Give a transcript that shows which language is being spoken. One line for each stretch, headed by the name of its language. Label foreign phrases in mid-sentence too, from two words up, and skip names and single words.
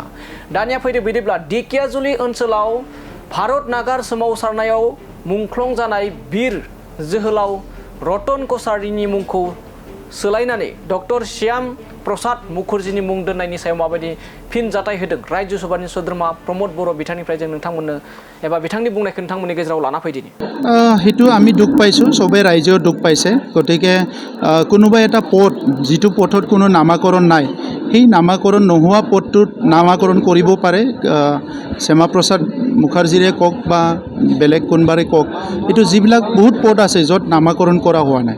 Bodo: दानिया फैदो बिदिब्ला दिकियाजुलि ओनसोलाव भारत नागार सोमावसारनायाव मुंख्लं जानाय बीर जोहोलाव रतन कसारिनि मुंखौ सोलायनानै डक्टर श्याम प्रसाद मुखर्जीनि मुं दोननायनि सायाव माबायदि फिनजाथाय होदों रायजो सभानि सोद्रोमा प्रमद बर' बिथांनिफ्राय जों नोंथांमोननो एबा बिथांनि बुंनायखौ नोंथांमोननि गेजेराव लाना फैदिनि।
Assamese: সেইটো আমি দুখ পাইছোঁ, চবেই ৰাইজেও দুখ পাইছে। গতিকে কোনোবা এটা পথ যিটো পথত কোনো নামাকৰণ নাই, সেই নামাকৰণ নোহোৱা পথটোত নামাকৰণ কৰিব পাৰে। শ্যামাপ্ৰসাদ মুখাৰ্জীৰে কওক বা বেলেগ কোনোবাৰে কওক, এইটো যিবিলাক বহুত পথ আছে য'ত নামাকৰণ কৰা হোৱা নাই।